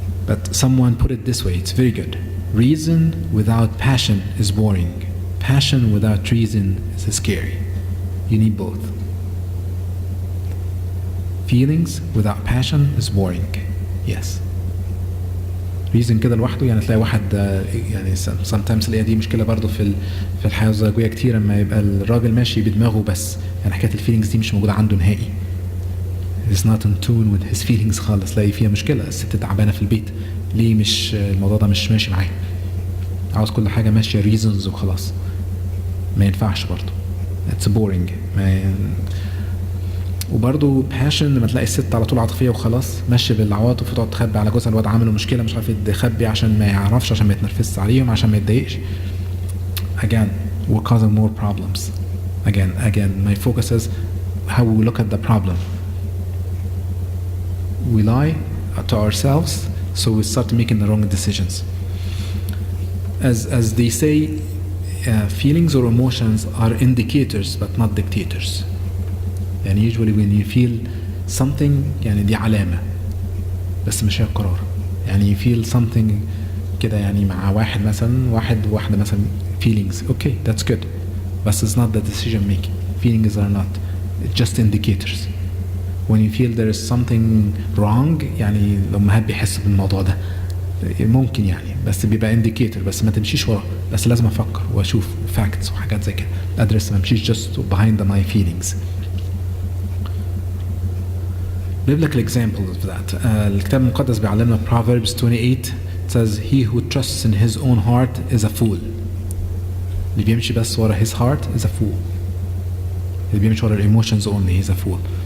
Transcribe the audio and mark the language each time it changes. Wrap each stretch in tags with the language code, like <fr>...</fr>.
<en>But someone put it this way, it's very good. Reason without passion is boring. Passion without reason is scary. You need both. Feelings without passion is boring. Yes.</en> <ar>Reason كده لوحده يعني تلاقي واحد يعني sometimes تلاقي دي مشكلة برضو في الحياة الزوجية كتير، لما يبقى الراجل ماشي بدماغه بس، يعني حكاية الفيلينجز دي مش موجودة عنده نهائي.</ar> <en>He's not in tune with his feelings خالص.</en> <ar>تلاقي فيها مشكلة، الست تعبانة في البيت، ليه مش الموضوع ده مش ماشي معاه؟ عاوز كل حاجة ماشية reasons وخلاص. ما ينفعش برضو.</ar> <en>It's boring.</en> <ar>وبرضه passion لما تلاقي الست على طول عاطفيه وخلاص ماشيه بالعواطف وتقعد تخبي على جوزها، الواد عامل مشكله مش عارف تخبي عشان ما يعرفش، عشان ما يتنرفزش عليهم، عشان ما يتضايقش.</ar> <en>Again, we're causing more problems. Again, my focus is how we look at the problem. We lie to ourselves, so we start making the wrong decisions. As they say, feelings or emotions are indicators but not dictators.</en> <ar>يعني</ar> <en>usually when you feel something</en> <ar>يعني دي علامة بس مش هي القرار.</ar> <en>يعني you feel something</en> <ar>كده يعني مع واحد مثلا، واحدة مثلا</ar> <en>feelings, okay, that's good, but it's not the decision making. Feelings are not, it's just indicators. When you feel there is something wrong</en> <ar>يعني لو ما بيحس بالموضوع ده ممكن يعني، بس بيبقى indicator، بس ما تمشيش وراه، بس لازم افكر واشوف facts وحاجات زي كده ادرس، ما امشيش</ar> <en>just behind my feelings. Biblical example of that.</en> <ar>الكتاب المقدس بيعلمنا</ar> <en>Proverbs 28 it says he who trusts in his own heart is a fool.</en> <ar>اللي بيمشي بس ورا</ar> <en>his heart is a fool.</en> <ar>اللي بيمشي ورا</ar> <en>emotions only, he's a fool.</en>